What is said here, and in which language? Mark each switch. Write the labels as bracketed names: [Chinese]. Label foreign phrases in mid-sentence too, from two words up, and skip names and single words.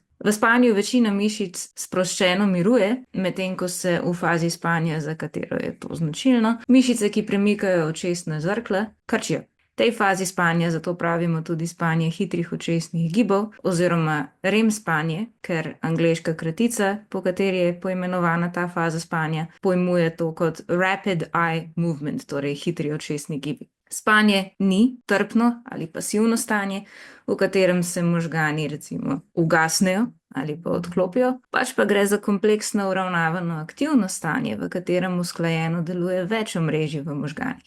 [Slovenian] V spanju večina mišic sproščeno miruje, medtem ko se v fazi spanja, za katero je to značilno, mišice, ki premikajo očesna žrkla, krčijo. V tej fazi spanja zato pravimo tudi spanje hitrih očesnih gibov oziroma REM spanje, ker angleška kratica, po kateri je poimenovana ta faza spanja, pojmuje to kot [English] rapid eye movement, [Slovenian] torej hitri očesni gibi. Spanje ni trpno ali pasivno stanje, v katerem se možgani recimo ugasnejo ali pa odklopijo, pač pa gre za kompleksno uravnavano aktivno stanje, v katerem usklajeno deluje več omrežij v možganih.